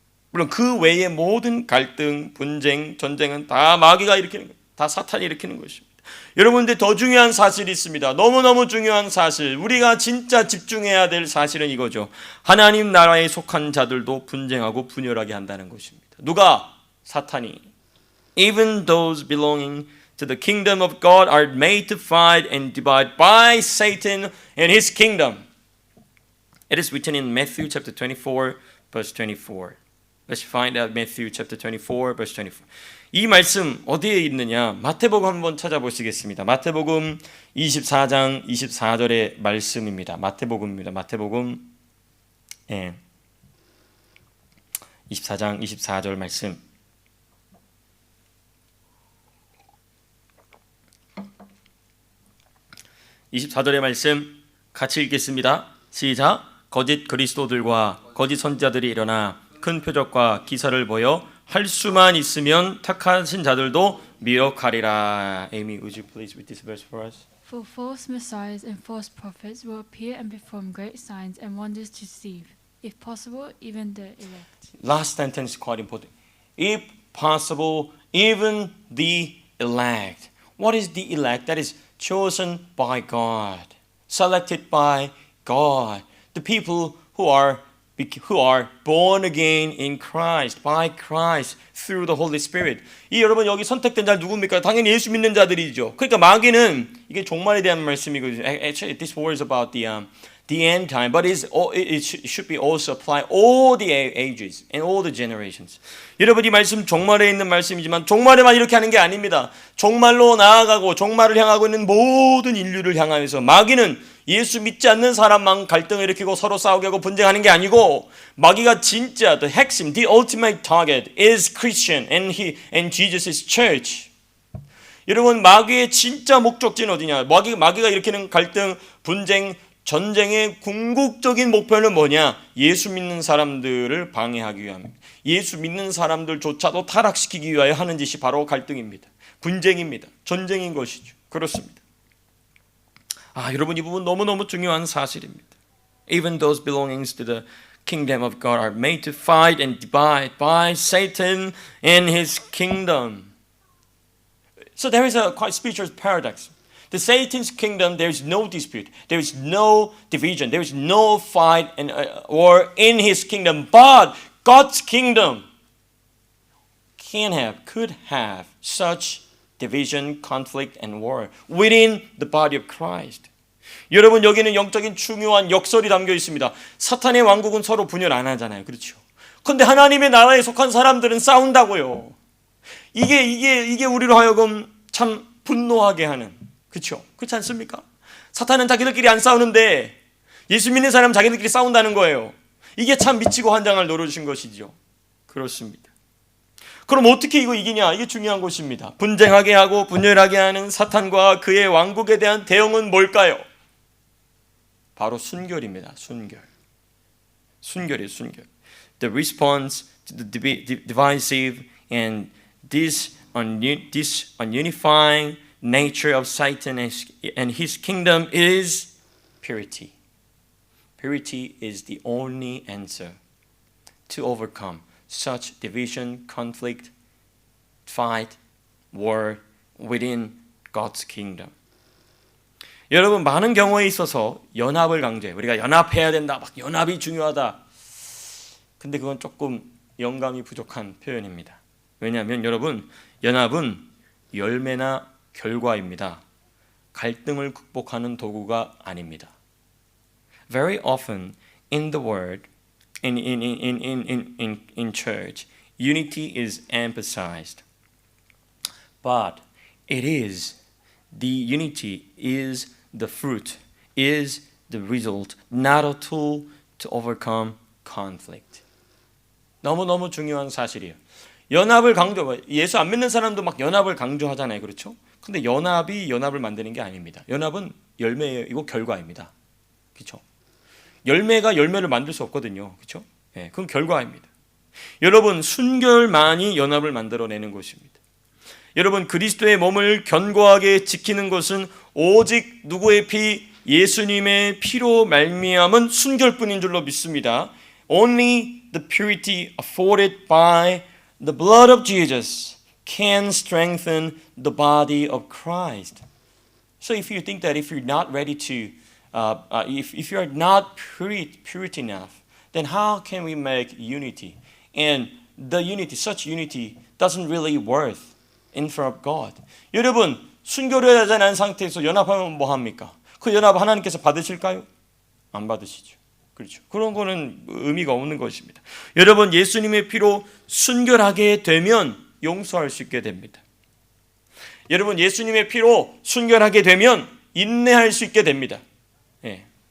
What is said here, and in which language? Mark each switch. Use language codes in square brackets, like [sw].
[ko] 물론 그 외의 모든 갈등, 분쟁, 전쟁은 다 마귀가 일으키는 거예요. 다 사탄이 일으키는 것입니다. 여러분들 더 중요한 사실이 있습니다. 너무너무 중요한 사실, 우리가 진짜 집중해야 될 사실은 이거죠. 하나님 나라에 속한 자들도 분쟁하고 분열하게 한다는 것입니다. 누가? 사탄이. [en] Even those belonging to the kingdom of God are made to fight and divide by Satan and his kingdom. It is written in Matthew chapter 24 verse 24. Let's find out Matthew chapter 24 verse 24. [ko] 이 말씀 어디에 있느냐? 마태복음 한번 찾아보시겠습니다. 마태복음 24장 24절의 말씀입니다. 마태복음입니다. 마태복음 24장 24절 말씀. (24절의) 말씀 같이 읽겠습니다. 시작. 거짓 그리스도들과 거짓 선지자들이 일어나 큰 표적과 기사를 보여 할 수만 있으면 택하신 자들도 미혹하리라. [en] Amy, would you please read this verse for us? For false messiahs and false prophets will appear and perform great signs and wonders to deceive, if possible, even the elect. Last sentence is quite important. If possible, even the elect. What is the elect? That is chosen by God, selected by God. The people who are born again in Christ, by Christ, through the Holy Spirit. [ko] 이 여러분 여기 선택된 자 누굽니까? 당연히 예수 믿는 자들이죠. 그러니까 마귀는 이게 종말에 대한 말씀이거든요. [en] Actually, this word is about the end time, but it should be also apply all the ages and all the generations. [ko] 여러분 이 말씀 종말에 있는 말씀이지만 종말에만 이렇게 하는 게 아닙니다. 종말로 나아가고 종말을 향하고 있는 모든 인류를 향하여서 마귀는 예수 믿지 않는 사람만 갈등을 일으키고 서로 싸우게 하고 분쟁하는 게 아니고 마귀가 진짜 the 핵심, [en] the ultimate target is Christian and Jesus' church. [ko] 여러분 마귀의 진짜 목적지는 어디냐? 마귀가 일으키는 갈등, 분쟁, 전쟁의 궁극적인 목표는 뭐냐? 예수 믿는 사람들을 방해하기 위함입니다. 예수 믿는 사람들조차도 타락시키기 위하여 하는 짓이 바로 갈등입니다. 분쟁입니다. 전쟁인 것이죠. 그렇습니다. 여러분 이 부분 너무너무 중요한 사실입니다. [en] Even those belongings to the kingdom of God are made to fight and divide by Satan and his kingdom. So there is a quite spiritual paradox. The Satan's kingdom, there is no dispute, there is no division, there is no fight and war in his kingdom. But God's kingdom could have such division, conflict, and war within the body of Christ. [ko] 여러분 여기는 영적인 중요한 역설이 담겨 있습니다. 사탄의 왕국은 서로 분열 안 하잖아요, 그렇죠? 그런데 하나님의 나라에 속한 사람들은 싸운다고요. 이게 우리로 하여금 참 분노하게 하는, 그렇죠? 그렇지 않습니까? 사탄은 자기들끼리 안 싸우는데 예수 믿는 사람은 자기들끼리 싸운다는 거예요. 이게 참 미치고 환장할 노릇인 것이죠. 그렇습니다. 그럼 어떻게 이거 이기냐? 이게 중요한 것입니다. 분쟁하게 하고 분열하게 하는 사탄과 그의 왕국에 대한 대응은 뭘까요? 바로 순결입니다. 순결이에요. [en] The response to the divisive and this unifying nature of Satan and his kingdom is purity. Purity is the only answer to overcome such division, conflict, fight, war within God's kingdom. [ko] 여러분 많은 경우에 있어서 연합을 강조해요. 우리가 연합해야 된다. 막 연합이 중요하다. 근데 그건 조금 영감이 부족한 표현입니다. 왜냐하면 여러분 연합은 열매나 결과입니다. 갈등을 극복하는 도구가 아닙니다. [en] Very often in the word, in church, unity is emphasized. But the unity is the fruit, is the result, not a tool to overcome conflict. [ko] 너무너무 중요한 사실이에요. 연합을 예수 안 믿는 사람도 막 연합을 강조하잖아요. 그렇죠? 근데 연합이 연합을 만드는 게 아닙니다. 연합은 열매이고 결과입니다. 그렇죠? 열매가 열매를 만들 수 없거든요. 그렇죠? 네, 그건 결과입니다. 여러분 순결만이 연합을 만들어내는 것입니다. 여러분 그리스도의 몸을 견고하게 지키는 것은 오직 누구의 피? 예수님의 피로 말미암은 순결뿐인 줄로 믿습니다. [en] Only the purity afforded by the blood of Jesus can strengthen the body of Christ. So if you think that if you're not ready to if you are not pure enough, then how can we make unity? And the unity, such unity, doesn't really worth in front of God. [ko] 여러분 순결하지 않은 상태에서 연합하면 뭐 합니까? 그 연합 하나님께서 받으실까요? 안 받으시죠. 그렇죠. 그런 거는 의미가 없는 것입니다. 여러분, 예수님의 피로 순결하게 되면 용서할 수 있게 됩니다. 여러분, 예수님의 피로 순결하게 되면 인내할 수 있게 됩니다. 예.